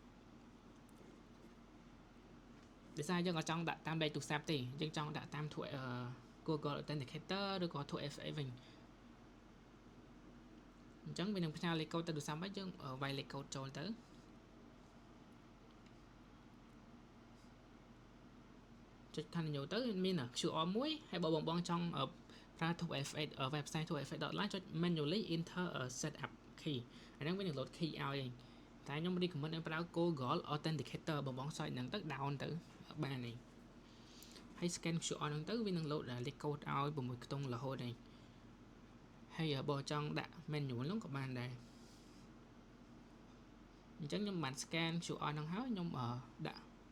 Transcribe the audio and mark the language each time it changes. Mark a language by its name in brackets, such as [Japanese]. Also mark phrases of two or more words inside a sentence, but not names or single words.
[Khmer] ដោយសារយើងអត់ចង់ដាក់តាមលេខទូរស័ព្ទទេយើងចង់ដាក់តាម Google Authenticator ឬក៏ 2FA វិញអញ្ចឹងវានឹងផ្ញើលេខកូដទៅទូរស័ព្ទហើយយើងវាយលេខកូដចូលទៅ ចុច continue ទៅមាន QR មួយហើយបើបងចង់ប្រើ [English] 2FA website [Khmer] 2FA.live ចុច [English] manually enter a setup key [Khmer] អាហ្នឹងវានឹង [English] load key [Khmer] ឲ្យឯងតែខ្ញុំ recommend ឲ្យប្រើ Google Authenticator បងសើចហ្នឹងទៅ down ទៅបានឯងហើយ [English] scan QR [Khmer] ហ្នឹងទៅវានឹង load លេខកូដឲ្យ6ខ្ទង់រហូតឯងហើយបើចង់ដាក់ manual ហ្នឹងក៏បានដែរអញ្ចឹងខ្ញុំបាន [English] scan QR [Khmer] ហ្នឹងហើយខ្ញុំដាក់